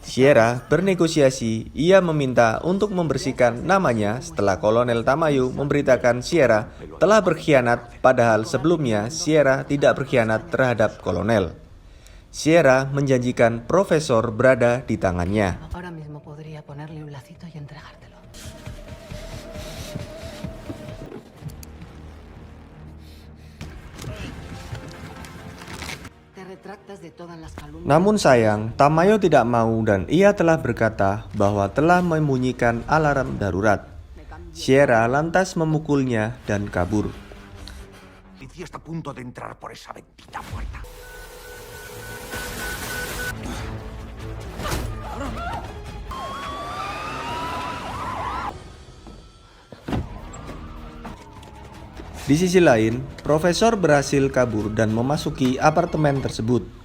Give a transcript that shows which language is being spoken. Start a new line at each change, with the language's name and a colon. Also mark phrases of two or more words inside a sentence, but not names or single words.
Indonesian: Sierra bernegosiasi, ia meminta untuk membersihkan namanya setelah Kolonel Tamayo memberitakan Sierra telah berkhianat, padahal sebelumnya Sierra tidak berkhianat terhadap Kolonel. Sierra menjanjikan Profesor berada di tangannya.
Spanish: Ahora mismo podría ponerle un lacito y entregártelo. Te retractas de todas las calumnias.
Indonesian: Namun sayang, Tamayo tidak mau dan ia telah berkata bahwa telah membunyikan alarm darurat. Sierra lantas memukulnya dan kabur.
Spanish: Policía está a punto de entrar por esa bendita puerta.
Indonesian: Di sisi lain, Profesor berhasil kabur dan memasuki apartemen tersebut.